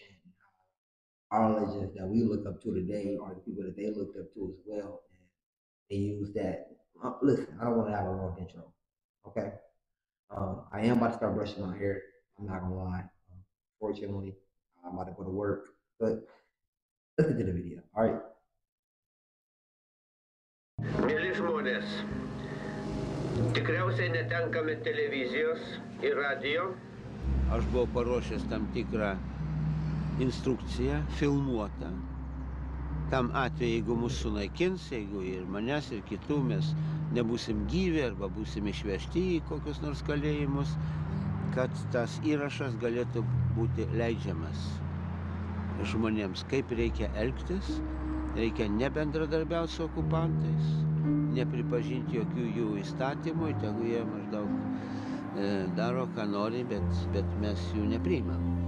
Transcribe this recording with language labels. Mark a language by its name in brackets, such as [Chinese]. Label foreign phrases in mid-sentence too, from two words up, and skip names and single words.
[English] And how our legends that we look up to today are the people that they looked up to as well. And they use that. Listen, I don't want to have a long intro. Okay. I am about to start brushing my hair. I'm not gonna lie. Fortunately, I'm about to go to work. But let's get to the video. All right. [Lithuanian] Mieli žmonės, tikriausiai netenkame televizijos ir radijo. Aš buvau paruošęs tam tikrą instrukciją, filmuotą. Tam atveju, jeigu mus sunaikins, jeigu ir manęs, ir kitų mes nebūsim gyvi arba būsim išvežti į kokius nors kalėjimus, kad tas įrašas galėtų būti leidžiamas žmonėms, kaip reikia elgtis, reikia nebendradarbiauti su okupantais, nepripažinti jokių jų įstatymų, tegu jie maždaug daro, ką nori, bet mes jų nepriimam.